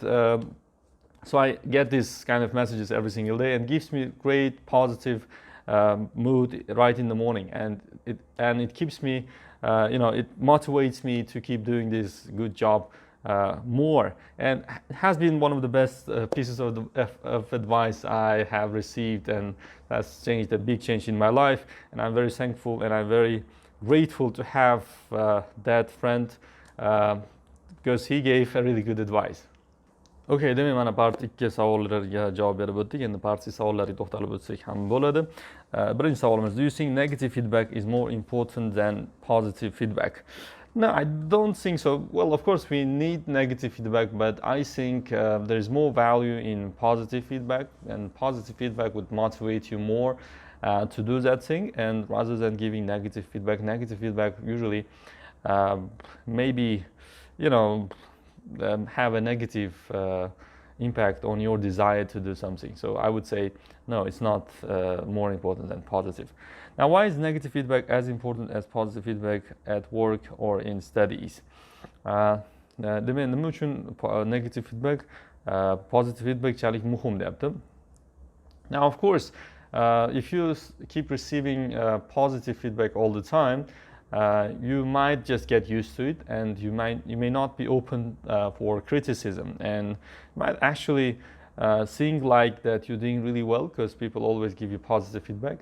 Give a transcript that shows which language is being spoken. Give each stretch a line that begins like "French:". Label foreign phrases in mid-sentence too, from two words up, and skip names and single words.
English: So I get these kind of messages every single day, and gives me great positive mood right in the morning, and it keeps me, it motivates me to keep doing this good job more, and it has been one of the best pieces of advice I have received, and that's changed a big change in my life. And I'm very thankful and I'm very grateful to have that friend because he gave a really good advice.
Uzbek: Okay, demak, mana part 2 savollarga javob berib o'tdik. Endi part 3 savollarga to'xtalib o'tsak ham bo'ladi. Birinchi savolimiz:
English: Do you think negative feedback is more important than positive feedback? No, I don't think so. Well, of course, we need negative feedback, but I think there is more value in positive feedback, and positive feedback would motivate you more to do that thing. And rather than giving negative feedback usually maybe, have a negative impact on your desire to do something. So I would say, no, it's not more important than positive. Now, why is negative feedback as important as positive feedback at work or in studies?
Uzbek: Demak, nima uchun
English: negative feedback, positive feedback
Uzbek: chalik muhim deyapti.
English: Now, of course, if you keep receiving positive feedback all the time, you might just get used to it, and you may not be open for criticism, and might actually think like that you're doing really well because people always give you positive feedback.